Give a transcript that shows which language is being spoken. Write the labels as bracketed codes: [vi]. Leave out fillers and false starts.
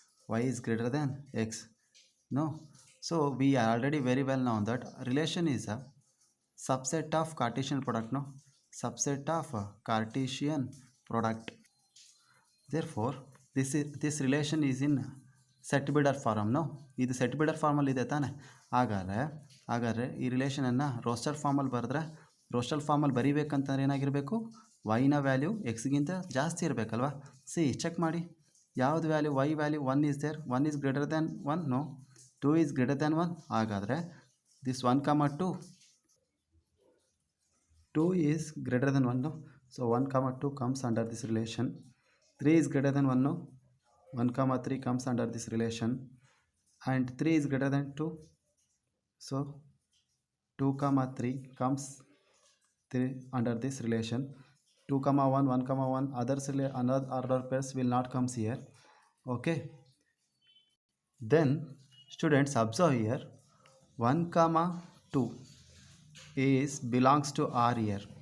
[en] Y is greater than x. No, so we already very well know that relation is a subset of Cartesian product. No, subset of Cartesian product. Therefore this relation is in set builder form. [kn] No, ಇದು set builder ಫಾರ್ಮಲ್ಲಿ ಇದೆ ತಾನೆ. ಹಾಗಾದರೆ ಈ ರಿಲೇಷನನ್ನು roster ಫಾರ್ಮಲ್ಲಿ ಬರೆದ್ರೆ, roster ಫಾರ್ಮಲ್ಲಿ ಬರೀಬೇಕಂತಂದ್ರೆ ಏನಾಗಿರಬೇಕು? ವೈನ ವ್ಯಾಲ್ಯೂ ಎಕ್ಸ್ಗಿಂತ ಜಾಸ್ತಿ ಇರಬೇಕಲ್ವಾ. [en] see, check [kn] ಮಾಡಿ, ಯಾವುದು [en] Value? Y value 1 is there. 1 is greater than 1. No, 2 is greater than 1. [kn] ಹಾಗಾದರೆ [en] This 1 comma 2 is greater than 1. So 1 comma 2 comes under this relation. 3 is greater than 1. 1 comma 3 comes under this relation. and 3 is greater than 2. So 2 comma 3 comes 3 under this relation. 2 comma 1 1 comma 1 another order pairs will not comes here. Okay, then students observe here 1 comma 2 is belongs to R here.